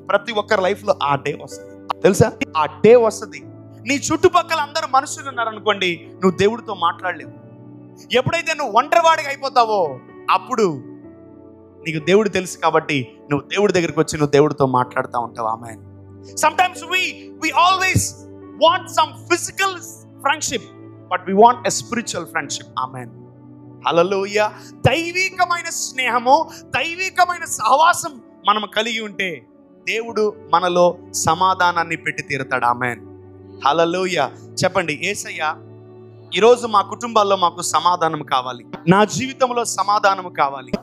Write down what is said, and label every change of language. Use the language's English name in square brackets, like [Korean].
[Telugu] ప్రతి ఒక్కరి లైఫ్ లో ఆ డే వస్తుంది, తెలుసా? ఆ డే వస్తుంది. నీ చుట్టుపక్కల అందరు మనుషులు ఉన్నారనుకోండి, నువ్వు దేవుడితో మాట్లాడలేవు. ఎప్పుడైతే నువ్వు ఒంటరివాడిగా అయిపోతావో అప్పుడు నీకు దేవుడు తెలుసు కాబట్టి నువ్వు దేవుడి దగ్గరికి వచ్చి నువ్వు దేవుడితో మాట్లాడుతూ ఉంటావు. ఆమేన్. [English] Sometimes we always want some physical friendship, but we want a spiritual friendship. Amen. Hallelujah. [Telugu] దైవికమైన స్నేహము, దైవికమైన సహవాసం మనం కలిగి ఉంటే దేవుడు మనలో సమాధానాన్ని పెట్టి తీరుతాడు. ఆమేన్. హల్లెలూయా. చెప్పండి, యేసయ్య ఈరోజు మా కుటుంబాల్లో మాకు సమాధానం కావాలి, నా జీవితంలో సమాధానం కావాలి.